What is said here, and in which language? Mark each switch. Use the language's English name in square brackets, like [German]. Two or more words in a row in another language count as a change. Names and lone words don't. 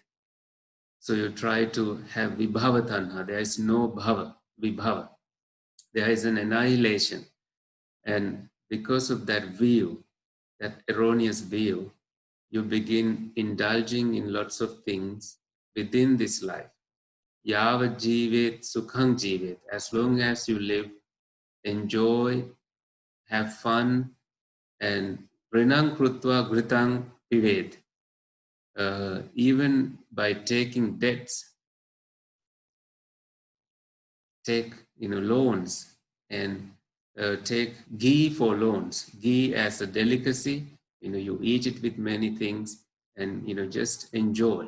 [English] So you try to have [Pali] vibhava tanha. [English] There is no [Pali] bhava, vibhava. [English] There is an annihilation. And because of that view, that erroneous view, you begin indulging in lots of things within this life. [Sanskrit] यावत् जीवेत् सुखं जीवेत्. [English] As long as you live, enjoy, have fun, and [Sanskrit] ऋणं कृत्वा घृतं पिबेत्. [English] Even by taking debts, take loans, and take ghee for loans. Ghee as a delicacy, you eat it with many things, and just enjoy.